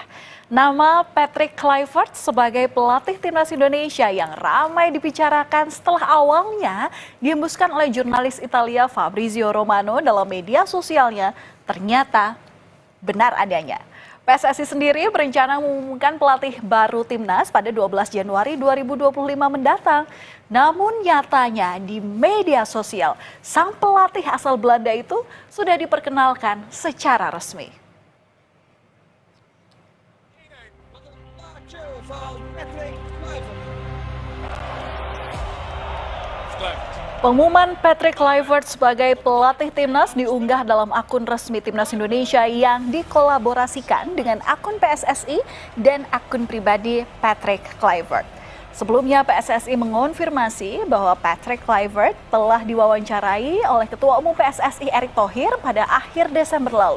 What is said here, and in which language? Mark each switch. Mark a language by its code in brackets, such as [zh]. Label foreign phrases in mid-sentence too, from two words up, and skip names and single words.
[id] Nama Patrick Kluivert sebagai pelatih timnas Indonesia yang ramai dibicarakan setelah awalnya dihembuskan oleh jurnalis Italia Fabrizio Romano dalam media sosialnya ternyata benar adanya. PSSI sendiri berencana mengumumkan pelatih baru timnas pada 12 Januari 2025 mendatang. Namun nyatanya di media sosial, sang pelatih asal Belanda itu sudah diperkenalkan secara resmi. [nl] Wat een maatje van Patrick Kluivert. Kluivert. [id] Pengumuman Patrick Kluivert sebagai pelatih timnas diunggah dalam akun resmi Timnas Indonesia yang dikolaborasikan dengan akun PSSI dan akun pribadi Patrick Kluivert. Sebelumnya PSSI mengonfirmasi bahwa Patrick Kluivert telah diwawancarai oleh Ketua Umum PSSI Erick Thohir pada akhir Desember lalu.